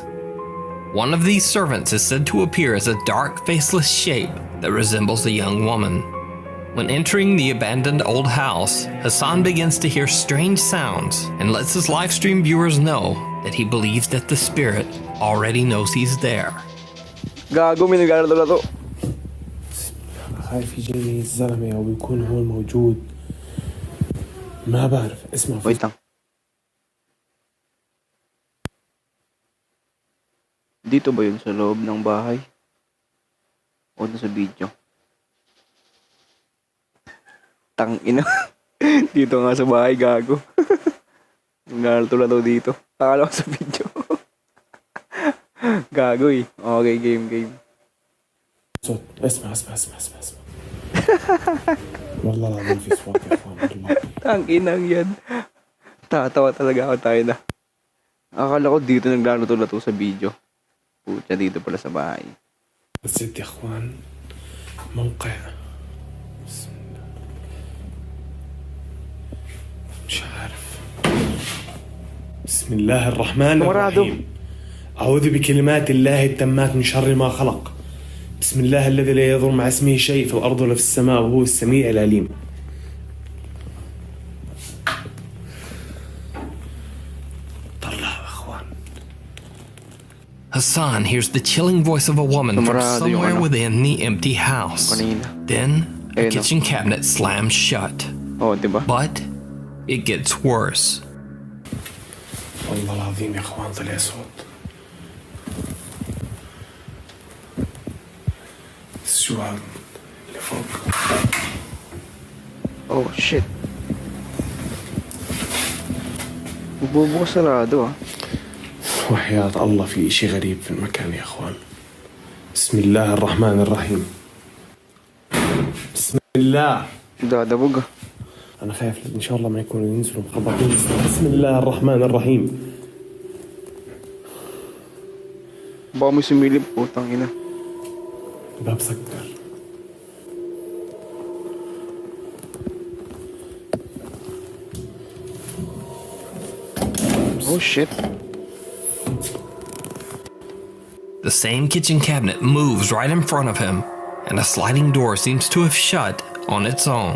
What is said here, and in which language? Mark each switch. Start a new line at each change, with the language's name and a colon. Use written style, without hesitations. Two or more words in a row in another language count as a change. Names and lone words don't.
English: One of these servants is said to appear as a dark, faceless shape that resembles a young woman. When entering the abandoned old house, Hassan begins to hear strange sounds and lets his livestream viewers know that he believes that the spirit already knows he's there.
Filipino: Gago, may naglalaro.
Arabic: خايف يجيني الزلمة أو يكون هو موجود ما بعرف اسمع
Filipino: Wait lang. Dito ba yun sa loob ng bahay? O sa video? Tangina. Dito nga sa bahay, gago. Naglalaro dito. Akala ko sa video. Gago eh. Okay, game.
Arabic: اسمع والله العظيم في صوت يا اخوان والله
Filipino: Tanginang yan. Tatawa talaga ako, tayo na. Akala ko dito naglalaro sa video. Pucha, dito pala sa bahay.
Arabic: بس يا اخوان موقع بسم الله مش عارف بسم الله الرحمن الرحيم أعوذ بكلمات الله التامات من شر ما خلق بسم الله الذي لا يضر مع اسمه شيء في الأرض ولا في السماء وهو السميع العليم. طلعوا أخوان.
English: Hassan hears the chilling voice of a woman from somewhere within the empty house. Then, a kitchen cabinet slams shut.
Filipino: Oh, diba?
English: But it gets worse.
Arabic: والله العظيم يا اخوان طلع صوت. شو هذا اللي فوق؟
English: Oh shit. بوبو سرادو.
Arabic: وحياة الله في إشي غريب في المكان يا اخوان. بسم الله الرحمن الرحيم. بسم الله. ده بقى. أنا خايف إن شاء الله ما يكونوا ينزلوا مخبطين. بسم الله الرحمن الرحيم.
Filipino: Baka may sumilip po, tangina.
Arabic: الباب سكر.
English: Oh shit. The same kitchen cabinet moves right in front of him, and a sliding door seems to have shut on its own.